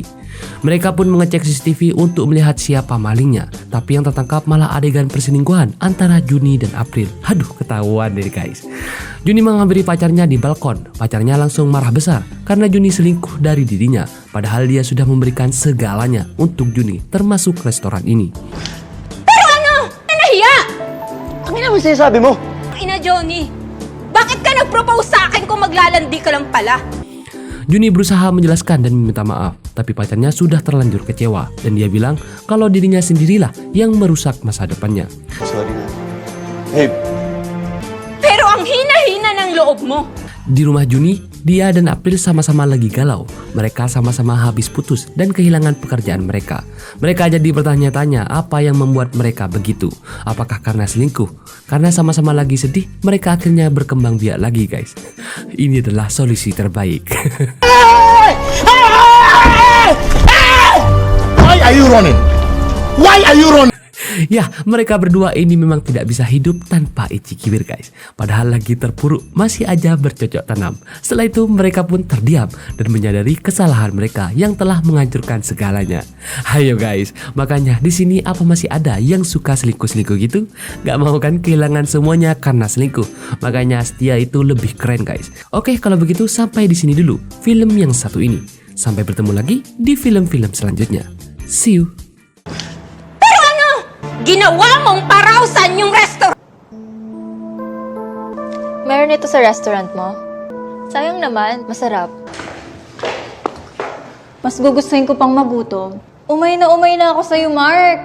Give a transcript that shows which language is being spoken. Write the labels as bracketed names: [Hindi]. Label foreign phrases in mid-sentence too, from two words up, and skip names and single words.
[Indonesian] Mereka pun mengecek CCTV untuk melihat siapa malingnya. Tapi yang tertangkap malah adegan perselingkuhan antara Juni dan April. Aduh, ketahuan deh guys. Juni menghampiri pacarnya di balkon. Pacarnya langsung marah besar karena Juni selingkuh dari dirinya. Padahal dia sudah memberikan segalanya untuk Juni, termasuk restoran ini. [Filipino] Pero ano? Nahiya! Ang ina mo sinasabi mo? Ina Johnny, bakit ka nag-propose sa akin kung maglalandi ka lang pala? [Indonesian] Juni berusaha menjelaskan dan meminta maaf, tapi pacarnya sudah terlanjur kecewa dan dia bilang kalau dirinya sendirilah yang merusak masa depannya. [Filipino] Sorry na. Babe, Pero ang hina-hina ng loob mo. [Indonesian] Di rumah Juni, dia dan April sama-sama lagi galau. Mereka sama-sama habis putus dan kehilangan pekerjaan mereka. Mereka jadi bertanya-tanya apa yang membuat mereka begitu. Apakah karena selingkuh? Karena sama-sama lagi sedih, mereka akhirnya berkembang biak lagi guys. Ini adalah solusi terbaik. [English] Why are you running? Why are you running? [Indonesian] Ya, mereka berdua ini memang tidak bisa hidup tanpa ichikiwir guys. Padahal lagi terpuruk, masih aja bercocok tanam. Setelah itu mereka pun terdiam dan menyadari kesalahan mereka yang telah menghancurkan segalanya. Ayo guys, makanya di sini apa masih ada yang suka selingkuh-selingkuh gitu? Gak mau kan kehilangan semuanya karena selingkuh. Makanya setia itu lebih keren guys. Oke, kalau begitu sampai di sini dulu film yang satu ini. Sampai bertemu lagi di film-film selanjutnya. [English] See you. [Filipino] Ginawa mong parawsan yung restaurant. Meron ito sa restaurant mo? Sayang naman, masarap. Mas gugustuhin ko pang magutom. Umay na ako sa'yo, Mark.